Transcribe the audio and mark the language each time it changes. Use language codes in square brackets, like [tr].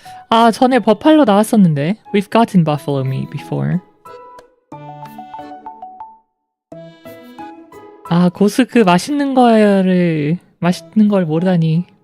[ko] 아, 전에 버팔로 나왔었는데. [en] We've gotten buffalo meat before. [ko] 아, 고수 그 맛있는 걸 모르다니.